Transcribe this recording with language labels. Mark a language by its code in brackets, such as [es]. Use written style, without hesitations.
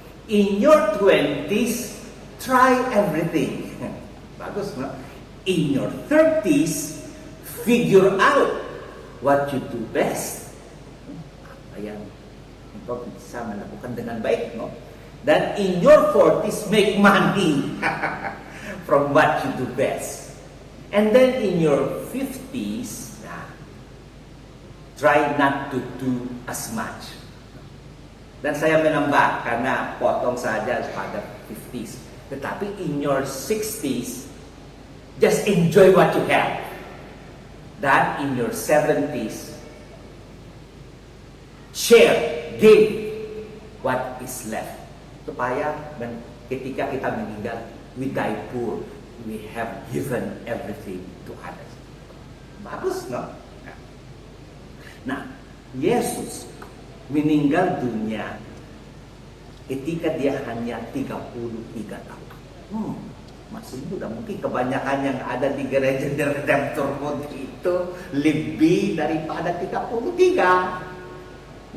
[en] In your 20s, try everything. [id] Bagus, no? [en] In your 30s, figure out what you do best. [id] Apa yang engkau bisa melakukan dengan baik, no? [en] Dan in your 40s, make money from what you do best. And then in your 50s, try not to do as much. [id] Dan saya menambah karena potong saja pada 50s. [en] Tetapi in your 60s, just enjoy what you have. Dan in your 70s, share, give what is left. [id] Supaya ketika kita meninggal, [en] we die poor. We have given everything to others. [id] Bagus, no? Nah, Yesus meninggal dunia ketika dia hanya 33 tahun. Masih muda. Mungkin kebanyakan yang ada di gereja The Redemptor Mode itu lebih daripada 33.